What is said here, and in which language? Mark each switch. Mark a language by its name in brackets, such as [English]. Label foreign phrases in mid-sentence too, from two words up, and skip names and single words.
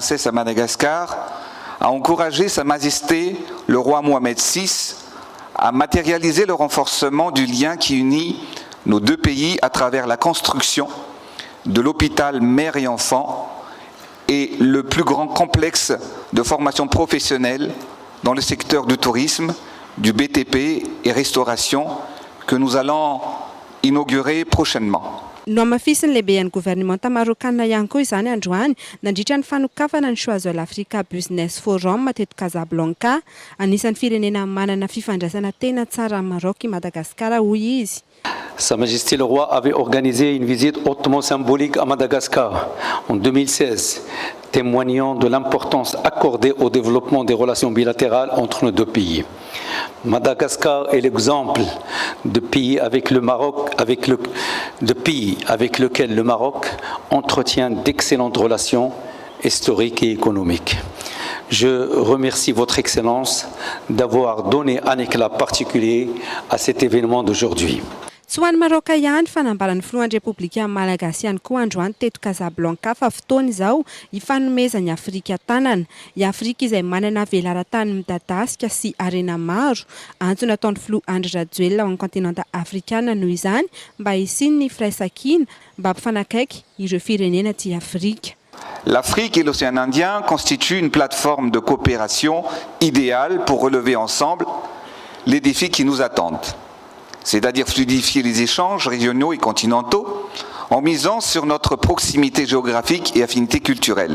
[French] à Madagascar, a encouragé Sa Majesté, le roi Mohamed VI, à matérialiser le renforcement du lien qui unit nos deux pays à travers la construction de l'hôpital mère et enfant et le plus grand complexe de formation professionnelle dans le secteur du tourisme, du BTP et restauration que nous allons inaugurer prochainement. [Malagasy] No amafisiny lehibehan'ny gouvernement marocanina ihany koa izany androany nandritra ny fanokafana ny Choiseul Africa Business Forum teto Casablanca anisan'ny firenena manana fifandraisana tena tsara amin'ny Maroc i Madagascar hoy izy. [French] Sa Majesté le Roi avait organisé une visite hautement symbolique à Madagascar en 2016, témoignant de l'importance accordée au développement des relations bilatérales entre nos deux pays. Madagascar est l'exemple de pays avec le Maroc, avec lequel le Maroc entretient d'excellentes relations historiques et économiques. Je remercie Votre Excellence d'avoir donné un éclat particulier à cet événement d'aujourd'hui. [Malagasy] Tsy ho an'ny Maroc ihany fanambaran'ny filohan'ny Repoblika Malagasy ihany koa androany teto Casablanca fa fotoana izao hifanomezany Afrika tanana. I Afrika izay manana velaran-tany midadasika sy arena maro antony ataon'ny filoha Andry Rajoelina ao amin'ny kontinanta afrikana noho izany mba hisiany ny firaisan-kina mba hampifanakaiky ireo firenena aty Afrika. [French] L'Afrique et l'océan Indien constituent une plateforme de coopération idéale pour relever ensemble les défis qui nous attendent. C'est-à-dire fluidifier les échanges régionaux et continentaux en misant sur notre proximité géographique et affinité culturelle.